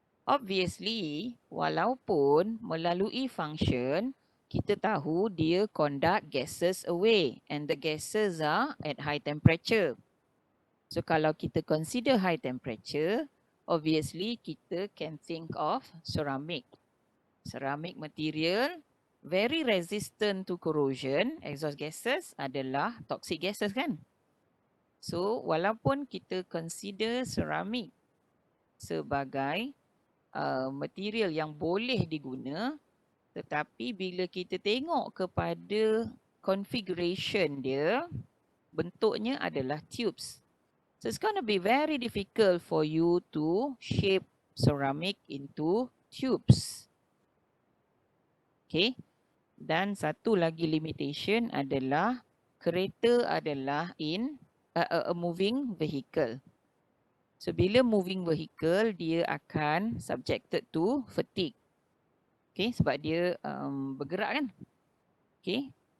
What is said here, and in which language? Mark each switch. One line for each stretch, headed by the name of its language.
English: Obviously,
Malay: walaupun melalui function, kita tahu dia
English: conduct gases away and the gases are at high temperature. So kalau kita consider high temperature, obviously kita can think of ceramic. Ceramic material very resistant to corrosion. Exhaust gases adalah toxic gases kan?
Malay: So walaupun kita consider ceramic sebagai material yang boleh diguna, tetapi bila kita tengok kepada configuration dia, bentuknya adalah tubes.
English: So it's going to be very difficult for you to shape ceramic into tubes. Okay.
Malay: Dan satu lagi limitation adalah kereta adalah in a moving vehicle.
English: So bila moving vehicle, dia akan subjected to fatigue.
Malay: Okay, sebab dia bergerak kan. Okay.